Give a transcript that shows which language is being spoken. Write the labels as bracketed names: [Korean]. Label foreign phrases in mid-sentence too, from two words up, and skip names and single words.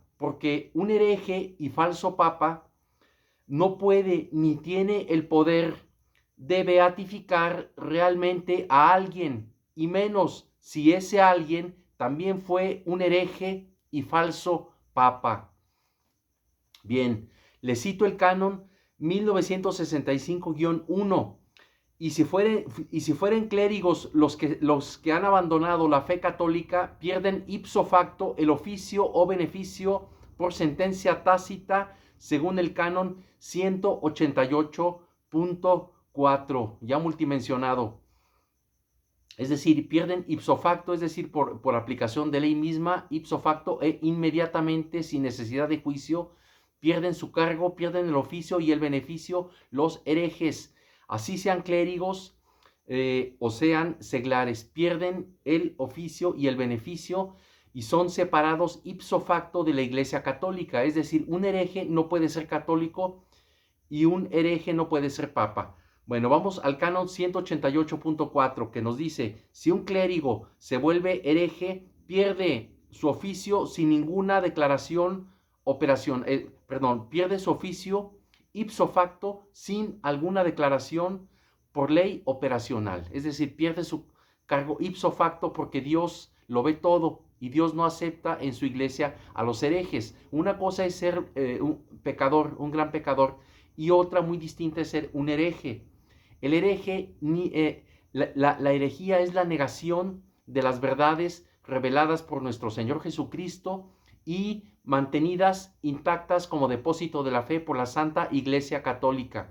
[Spanish] Porque un hereje y falso papa no puede ni tiene el poder de beatificar realmente a alguien, y menos si ese alguien también fue un hereje y falso papa. Bien, le cito el canon 1965-1. Y si fueren clérigos los que han abandonado la fe católica, pierden [Latin] ipso facto [Spanish] el oficio o beneficio por sentencia tácita, según el canon 188.4, ya multimensionado. Es decir, pierden [Latin] ipso facto, [Spanish] es decir, por aplicación de ley misma, [Latin] ipso facto [Spanish] e inmediatamente, sin necesidad de juicio, pierden su cargo, pierden el oficio y el beneficio los herejes, así sean clérigos o sean seglares, pierden el oficio y el beneficio y son separados [Latin] ipso facto [Spanish] de la Iglesia Católica. Es decir, un hereje no puede ser católico y un hereje no puede ser papa. Bueno, vamos al canon 188.4, que nos dice: si un clérigo se vuelve hereje, pierde su oficio sin ninguna declaración, pierde su oficio [Latin] ipso facto [Spanish] sin alguna declaración por ley operacional. Es decir, pierde su cargo [Latin] ipso facto [Spanish] porque Dios lo ve todo y Dios no acepta en su iglesia a los herejes. Una cosa es ser un pecador, un gran pecador, y otra muy distinta es ser un hereje. El hereje, la herejía es la negación de las verdades reveladas por nuestro Señor Jesucristo y mantenidas intactas como depósito de la fe por la Santa Iglesia Católica.